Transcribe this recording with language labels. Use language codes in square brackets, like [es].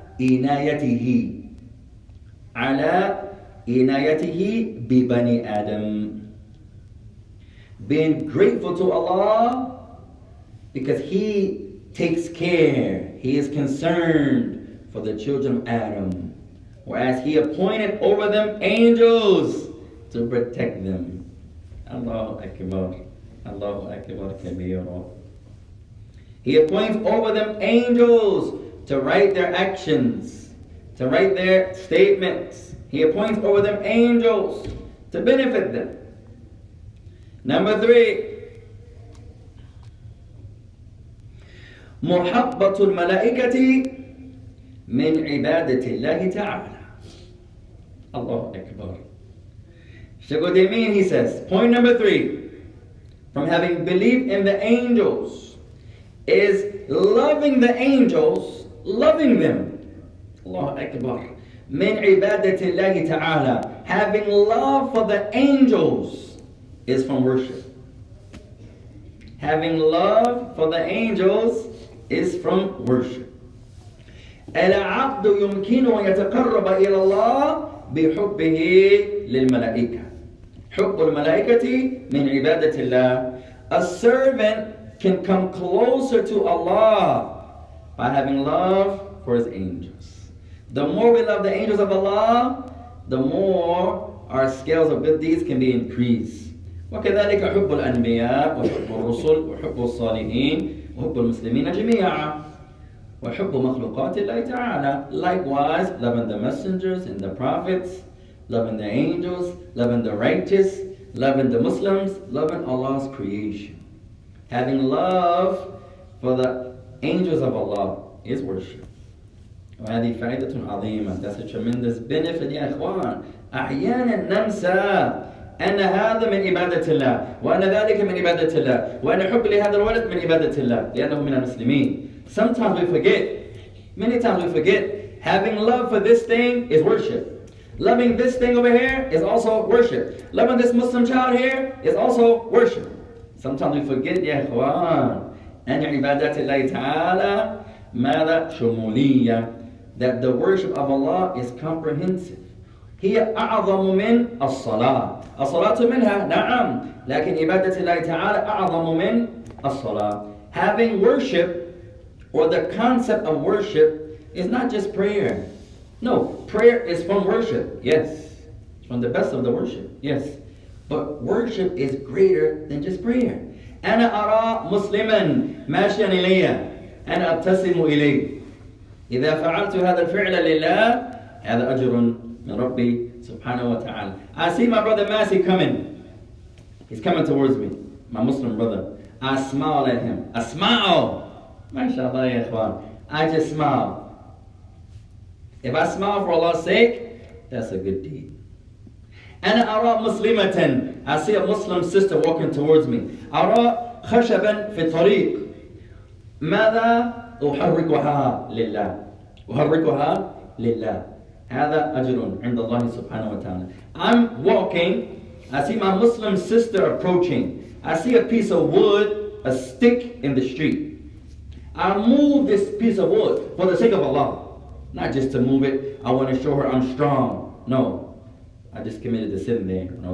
[ar] إنايته على إنايته ببني آدم. [en] Being grateful to Allah because He takes care, He is concerned for the children of Adam, whereas He appointed over them angels to protect them. [ar] Allahu Akbar. Allahu Akbar Kabira. [en] He appoints over them angels to write their actions, to write their statements. He appoints over them angels to benefit them. Number 3, [ar] محبة الملائكة من عبادة الله تعالى. Allahu Akbar. [en] Shaykh Uthaymeen, he says, point number 3, from having believed in the angels, is loving the angels, loving them. [ar] Allahu Akbar. من عبادة الله تعالى. [en] Having love for the angels is from worship. Having love for the angels is from worship. [ar] العبد يمكنه يتقرب إلى الله بحبه للملائكة. حب الملائكة من عبادة الله. [en] A servant can come closer to Allah by having love for His angels. The more we love the angels of Allah, the more our scales of good deeds can be increased. [ar] وكذلك حب الأنبياء وحب الرسل وحب الصالحين وحب المسلمين جميعا وحب مخلوقات الله تعالى. [en] Likewise, loving the messengers and the prophets, loving the angels, loving the righteous, loving the Muslims, loving Allah's creation. Having love for the angels of Allah is worship. [ar] وهذه فائدة عظيمة. [en] That's a tremendous benefit [ar] يا إخوان. أحيانا ننسى أن هذا من عبادة الله وأن ذلك من عبادة الله وأن حب لهذا الولد من عبادة الله لأنه من المسلمين. [en] Sometimes we forget, many times we forget, having love for this thing is worship. Loving this thing over here is also worship. Loving this Muslim child here is also worship. Sometimes we forget [ar] يا إخوان أن عبادة الله تعالى ماذا شمولية, [en] that the worship of Allah is comprehensive. [ar] هي أعظم من الصلاة. الصلاة منها نعم، لكن عبادة الله تعالى أعظم من الصلاة. [en] Having worship, or the concept of worship, is not just prayer. No, prayer is from worship, yes. It's from the best of the worship, yes. But worship is greater than just prayer. [ar] أنا أرى مسلما ماشيا إلي أنا أبتسم إليه. إذا فعلت هذا الفعل لله هذا أجر من ربي سبحانه وتعالى. [en] I see my brother Masi coming. He's coming towards me, my Muslim brother. I smile at him. I smile. [ar] MashaAllah ya ikhwan. [en] I just smile. If I smile for Allah's sake, that's a good deed. [ar] أنا أرى مسلمة. [en] I see a Muslim sister walking towards me. [ar] أرى خشبا في الطريق. ماذا أحركها لله. أحركها لله. هذا أجر عند الله سبحانه وتعالى. [en] I'm walking. I see my Muslim sister approaching. I see a piece of wood, a stick in the street. I move this piece of wood for the sake of Allah. Not just to move it. I want to show her I'm strong. No. I just committed a sin there.